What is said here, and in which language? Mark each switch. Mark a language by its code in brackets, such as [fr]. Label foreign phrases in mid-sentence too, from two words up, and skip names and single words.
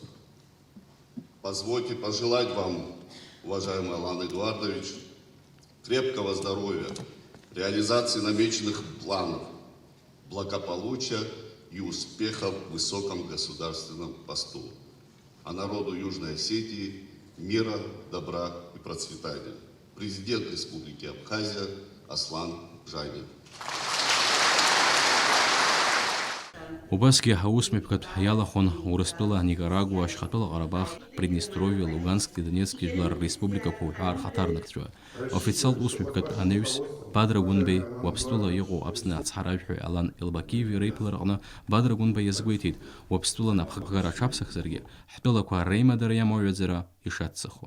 [ru] Позвольте пожелать вам, уважаемый Алан Эдуардович, крепкого здоровья, реализации намеченных планов, благополучия и успехов в высоком государственном посту. А народу Южной Осетии мира, добра и процветания. Президент Республики Абхазия Аслан Жадин. [ab] Убасгьы аусмҩаԥгатә иалахон Урыстәыла, Никарагуа, Ашьхатәыла Ҟарабах, Приднестровиа, Луганск, Донецки жәлар республикақәа уҳәа рхаҭарнакцәа. Официалтә усмҩаԥгатә анаҩс Бадра Гәынбеи, Уаԥстәыла иҟоу Аԥсны ацҳаражәҳәаҩ Алан Елбакиеви реиԥылараҟны Бадра Гәынба иазгәеиҭеит, Уаԥстәыла напхгара аҽаԥсахзаргьы, ҳтәылақәа реимадара иамоуҩаӡара ишаццахо.